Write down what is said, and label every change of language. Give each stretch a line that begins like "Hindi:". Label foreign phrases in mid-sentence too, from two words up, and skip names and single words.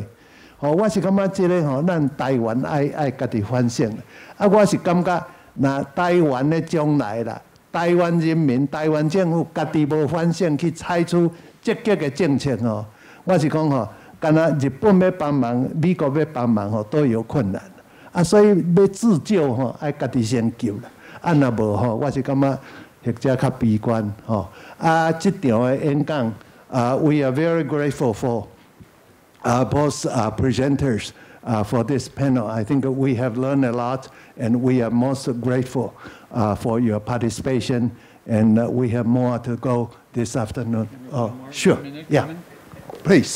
Min Nan Chinese: 我是感觉这个咱台湾爱家己反省我是感觉那台湾的将来啦，台湾人民、台湾政府家己无反省去采取积极的政策我是讲敢若日本要帮忙，美国要帮忙都有困难所以要自救爱家己先救啦。若无我是感觉或者较悲观这场的演讲
English: we are very grateful for both presenters for this panel. I think we have learned a lot, and we are most grateful for your participation. And we have more to go this afternoon. Sure. Yeah. Please.